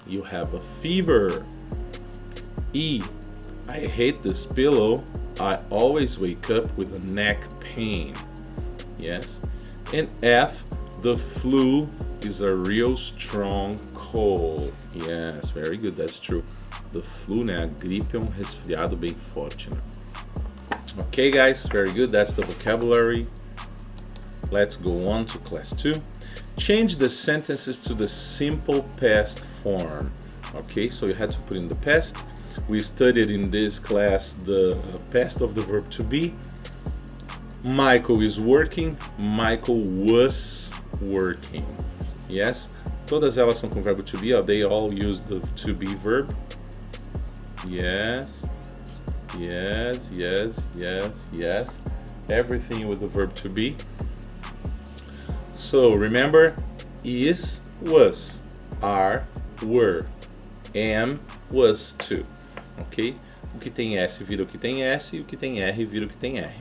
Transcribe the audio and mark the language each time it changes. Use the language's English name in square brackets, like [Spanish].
[English] You have a fever. E. I hate this pillow. I always wake up with a neck pain. Yes. And F, the flu is a real strong cold. Yes, very good, that's true. The flu, né? [Portuguese] A gripe é resfriado bem forte, né? [English] Okay, guys, very good. That's the vocabulary. Let's go on to class 2. Change the sentences to the simple past form. Okay, so you had to put in the past. We studied in this class the past of the verb to be. Michael is working. Michael was working. Yes? [Portuguese] Todas elas são com verbo to be. [English] They all use the to be verb. Yes. Yes, yes, yes, yes. Everything with the verb to be. So remember, is, was, are, were, am, was to. Ok? [Portuguese] O que tem S vira o que tem S, e o que tem R vira o que tem R.